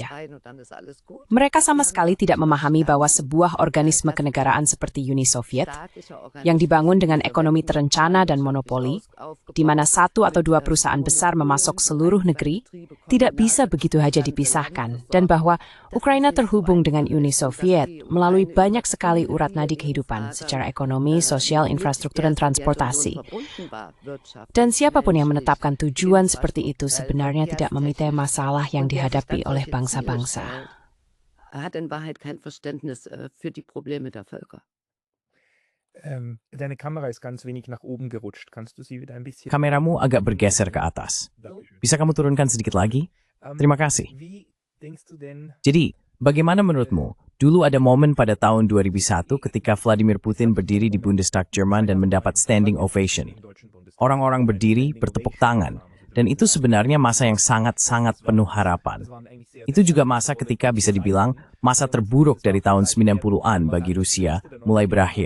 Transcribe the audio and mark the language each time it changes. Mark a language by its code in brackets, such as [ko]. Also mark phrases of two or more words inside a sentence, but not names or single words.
[id] Mereka sama sekali tidak memahami bahwa sebuah organisme kenegaraan seperti Uni Soviet, yang dibangun dengan ekonomi terencana dan monopoli, di mana 1 atau 2 perusahaan besar memasok seluruh negeri, tidak bisa begitu saja dipisahkan, dan bahwa Ukraina terhubung dengan Uni Soviet melalui banyak sekali urat nadi kehidupan secara ekonomi, sosial, infrastruktur, dan transportasi. Dan siapapun yang menetapkan tujuan seperti itu sebenarnya tidak memitai masalah yang dihadapi oleh bangsa-bangsa. [de] Hat in Wahrheit kein Verständnis für die Probleme der Völker. Deine Kamera ist ganz wenig nach oben gerutscht. Kannst du sie wieder ein bisschen... [id] Kameramu agak bergeser ke atas. Bisa kamu turunkan sedikit lagi? Terima kasih. [de] Wie denkst du denn... [id] Jadi, bagaimana menurutmu? Dulu ada momen pada tahun 2001 ketika Vladimir Putin berdiri di Bundestag Jerman dan mendapat [en] standing ovation. [id] Orang-orang berdiri, bertepuk tangan. Dan itu sebenarnya masa yang sangat-sangat penuh harapan. Itu juga masa ketika bisa dibilang masa terburuk dari tahun 90-an bagi Rusia mulai berakhir.